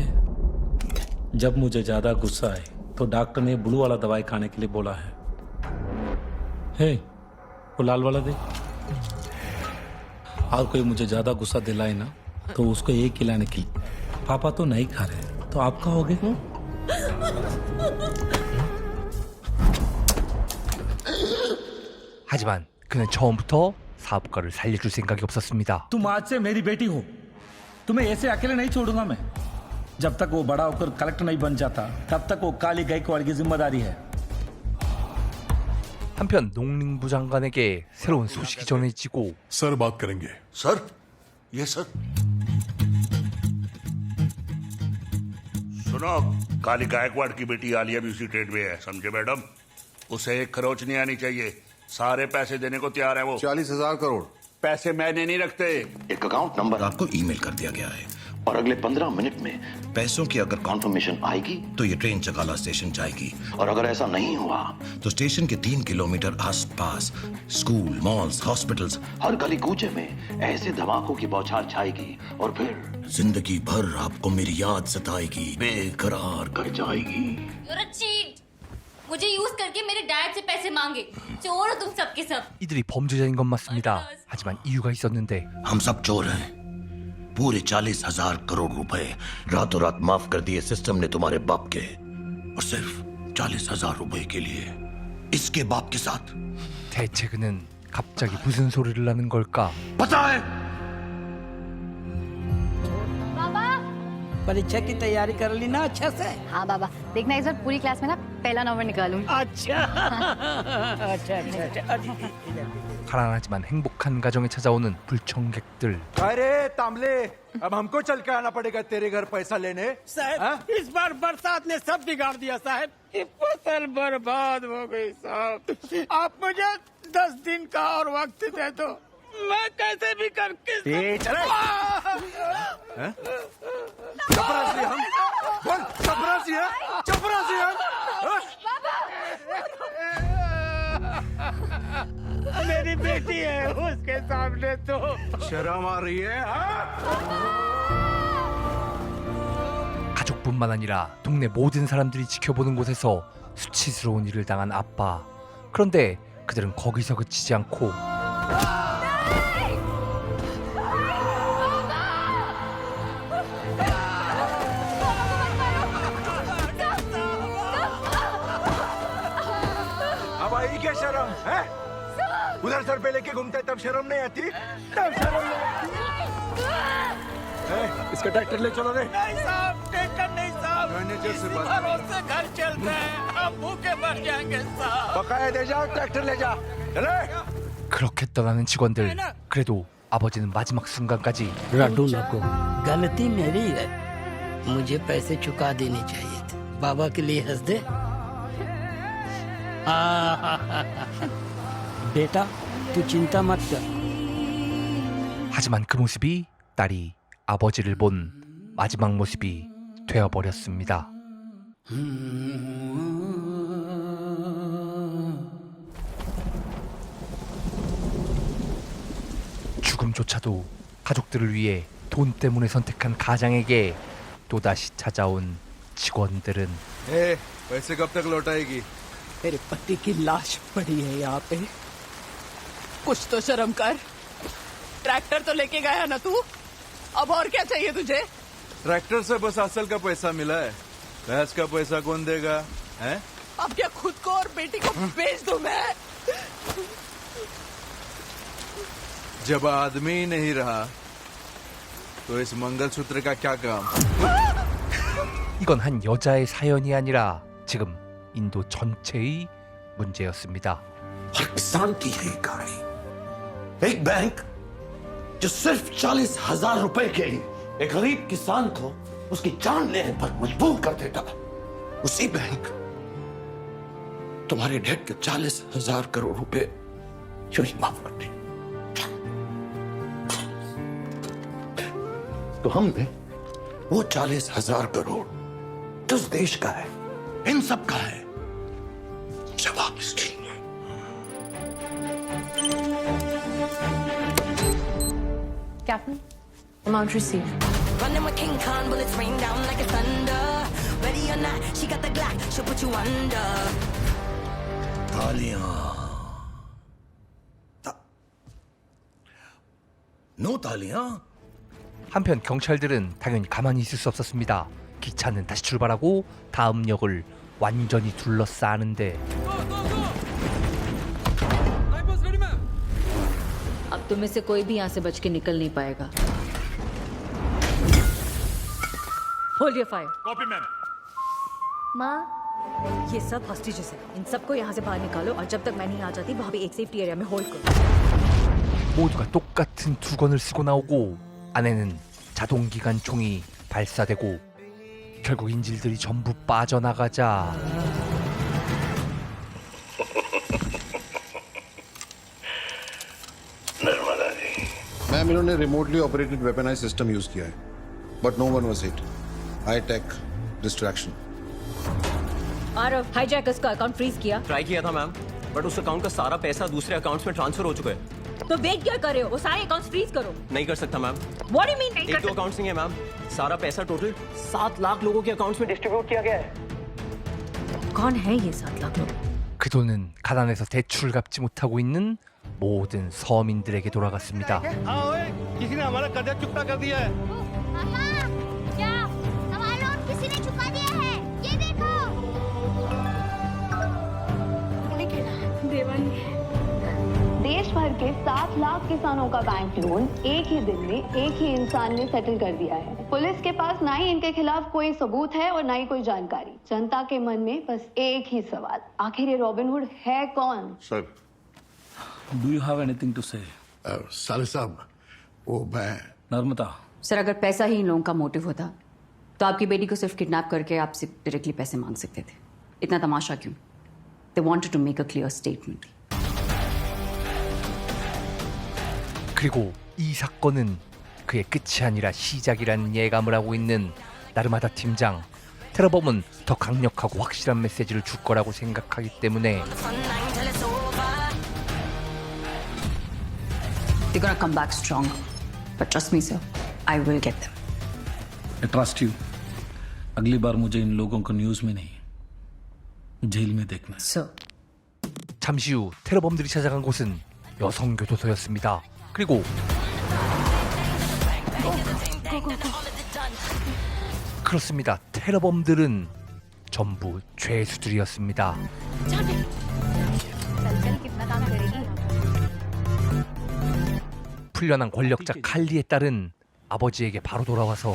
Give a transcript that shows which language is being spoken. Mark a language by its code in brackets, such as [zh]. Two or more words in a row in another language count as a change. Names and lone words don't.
[hi] जब मुझे ज्यादा गुस्सा आए तो डॉक्टर ने ब्लू वाला दवाई खाने के लिए बोला है। हे, वो लाल वाला दे। और कोई मुझे ज्यादा गुस्सा दिलाए ना तो उसको एक खिलाने की। पापा तो नहीं खा रहे, तो आप खाओगे? [ko] 하지만 그는 처음부터 사업가를 살려줄 생각이 없었습니다. [hi] तुम आज से मेरी बेटी हो, तुम्हें ऐसे अकेले नहीं छोड़ूंगा मैं। जब तक वो बड़ा होकर कलेक्टर नहीं बन जाता तब तक वो काली गायकवाड़ की जिम्मेदारी है। [ko] 한편 농림부 장관에게 새로운 소식이 전해지고 [hi] सर बात करेंगे। सर, ये सर। सुनो, काली गायकवाड़ की बेटी आलिया भी उसी ट्रेड में है, समझे मैडम? उसे एक खरोच नहीं आनी चाहिए। सारे पैसे देने को तैयार है वो। 40,000 करोड़। पैसे मैंने नहीं रखते। एक अकाउंट नंबर आपको ईमेल कर दिया गया है और अगले 15 मिनट में पैसों की अगर कॉन्फर्मेशन आएगी तो ये ट्रेन चकाला स्टेशन जाएगी, और अगर ऐसा नहीं हुआ तो स्टेशन के 3 किलोमीटर आसपास [en] school, malls, hospitals, [hi] हर गली कूचे में ऐसे धमाकों की बौछार छाएगी और फिर जिंदगी भर आपको मेरी याद सताएगी, बेकरार कर जाएगी। [en] You're a cheat. [hi] मुझे यूज करके मेरे डैड से पैसे मांगे। चोर हो तुम सबके सब। [ko] 이들이 범죄자인 건 맞습니다. 하지만 이유가 있었는데 [hi] हम सब चोर हैं। पूरे 40,000 करोड़ रुपए रातों रात माफ कर दिए सिस्टम ने तुम्हारे बाप के, और सिर्फ 40,000 रुपए के लिए इसके बाप के साथ। [ko] 대체 그는 갑자기 무슨 소리를 하는 걸까? [hi] पता है परीक्षा की तैयारी कर ली ना अच्छा से? हाँ बाबा, देखना इस बार पूरी क्लास में ना पहला नंबर निकालूंगी। अच्छा अच्छा। [ko] 가난하지만 행복한 가정에 찾아오는 불청객들. [hi] अरे तांबले, अब हमको चल के आना पड़ेगा तेरे घर पैसा लेने। साहब, इस बार बरसात ने सब बिगाड़ दिया साहब। ये फसल बर्बाद हो गई साहब। आप मुझे 10 दिन का और वक्त दे दो, मैं कैसे भी करके चपरासी हम, बोल चपरासी है, चपरासी हम। मेरी बेटी है उसके सामने तो शर्म आ रही है? [ko] 가족뿐만 아니라 동네 모든 사람들이 지켜보는 곳에서 수치스러운 일을 당한 아빠. 그런데 그들은 거기서 그치지 않고 [hi] अब आई क्या शर्म है? उधर सर पे लेके घूमते तब शर्म नहीं आती? तब शर्म नहीं आती? इसका ट्रैक्टर ले चलो रे। नहीं साहब, टेंशन नहीं साहब, मैनेजर से बात भरोसे घर चलते हैं, हम भूखे मर जाएंगे साहब। बकाया दे जा, ट्रैक्टर ले जा। चले। [ko] 그렇게 떠나는 직원들. 그래도 아버지는 마지막 순간까지 [hi] गलती मेरी है, मुझे पैसे चुका देने चाहिए थे। बाबा के लिए हंस दे। बेटा तू चिंता मत कर। [ko] 하지만 그 모습이 딸이 아버지를 본 마지막 모습이 되어버렸습니다. 죽음조차도 가족들을 위해 돈 때문에 선택한 가장에게 또다시 찾아온 직원들은 [hi] पैसे कब तक लौटाएगी? मेरे पति की लाश पड़ी है यहाँ पे, कुछ तो शर्म कर। ट्रैक्टर तो लेके गया ना तू, अब और क्या चाहिए तुझे? ट्रैक्टर से बस असल का पैसा मिला है, भैंस का पैसा कौन देगा? हैं? अब क्या खुद को और बेटी को बेच दूं मैं? जब आदमी ही नहीं रहा तो इस मंगलसूत्र का क्या काम? [ko] 이건 한 여자의 사연이 아니라 지금 인도 전체의 문제였습니다. [hi] हर किसान की है कहानी। एक बैंक जो सिर्फ 40,000 रुपए के लिए एक गरीब किसान को उसकी जान लेने पर मजबूर कर देता। उसी बैंक तुम्हारे डेट के 40,000 करोड़ रुपए यूं ही माफ कर दे। तो हमने वो 40,000 करोड़ किस देश का है? इन सब का है। जवाब इसकी [en] Captain, amount received. Running with King Khan, bullets rain down like a thunder. Ready or not, she got the Glock, she'll put you under. [hi] तालियां। नो तालियां। [ko] 한편 경찰들은 당연히 가만히 있을 수 없었습니다. 기차는 다시 출발하고 다음 역을 완전히 둘러싸는데 [hi] अब तुम में से कोई भी यहाँ से बच के निकल नहीं पाएगा। [en] Hold your fire. copy ma'am. [hi] माँ ये सब हॉस्टेजेस हैं। इन सबको यहाँ से बाहर निकालो और जब तक मैं नहीं आ जाती वहाँ पे एक [en] safety area [hi] में होल्ड करो। [ko] 모두가 똑같은 두건을 쓰고 나오고 안에는 자동기관 총이 발사되고 결국 인질들이 전부 빠져나가자 [hi] मैम इन्होंने [en] remotely operated weaponized system [hi] यूज किया है, [en] but no one was hit. high tech distraction. [hi] आरव, हाईजैकर्स का अकाउंट फ्रीज किया। ट्राई किया था मैम, बट उस अकाउंट का सारा पैसा दूसरे अकाउंट्स में ट्रांसफर हो चुका है। तो वेट क्या कर रहे हो? वो सारे अकाउंट्स फ्रीज करो। नहीं कर सकता मैम। [en] What do you mean? [hi] एक दो अकाउंट्स नहीं है मैम, सारा पैसा टोटल 7 लाख लोगों के अकाउंट्स में डिस्ट्रीब्यूट किया गया है। कौन है ये 7 लाख लोग? [ko] 그 돈은 가난해서 대출을 갚지 못하고 있는 모든 서민들에게 돌아갔습니다. [hi] किसी ने हमारा कर्जा चुकता कर दिया है। पापा क्या हमारा लोन किसी ने चुका दिया है? ये देखो। देश भर के 7 लाख किसानों का बैंक लोन एक ही दिन में एक ही इंसान ने सेटल कर दिया है। पुलिस के पास ना ही इनके खिलाफ कोई सबूत है और ना ही कोई जानकारी। जनता के मन में बस एक ही सवाल, आखिर ये रॉबिनहुड है कौन? सर, [en] do you have anything to say? [hi] साले साहब, वो मैं नर्मदा, सर अगर पैसा ही इन लोगों का मोटिव होता तो आपकी बेटी को सिर्फ किडनैप करके आपसे डायरेक्टली पैसे मांग सकते थे। इतना तमाशा क्यों? [en] They wanted to make a clear statement. [ko] 그리고 이 사건은 그의 끝이 아니라 시작이라는 예감을 하고 있는 나르마다 팀장. 테러범은 더 강력하고 확실한 메시지를 줄 거라고 생각하기 때문에 [en] They're gonna come back strong. But trust me, sir, I will get them. I trust you. [hi] अगली बार मुझे इन लोगों को न्यूज़ में नहीं, जेल में देखना है. Sir. [ko] 잠시 후 테러범들이 찾아간 곳은 여성 교도소였습니다. 그리고 그렇습니다. 테러범들은 전부 죄수들이었습니다. 풀려난 권력자 칼리에 딸은 아버지에게 바로 돌아와서